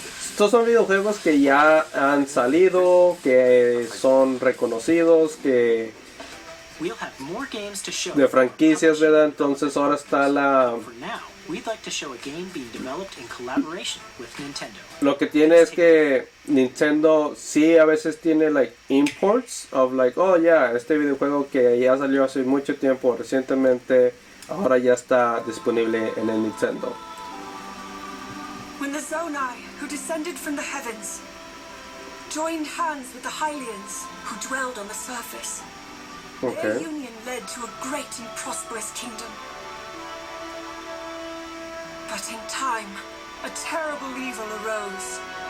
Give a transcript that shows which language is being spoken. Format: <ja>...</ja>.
<es>Estos son videojuegos que ya han salido, que son reconocidos, que</es> <en>We'll have more games to show.</en> <es>de franquicias, ¿verdad? Entonces ahora está la...</es> <en>For now, we'd like to show a game being developed in collaboration with Nintendo.</en> <es>Lo que tiene es que Nintendo sí a veces tiene</es> <en>like imports of like, oh yeah,</en> <es>este videojuego que ya salió hace mucho tiempo recientemente, ahora ya está disponible en el Nintendo.</es> <en>When the Zonai, who descended from the heavens, joined hands with the Hylians, who dwelled on the surface, their Okay. union led to a great and prosperous kingdom. But in time, a terrible evil arose.</en>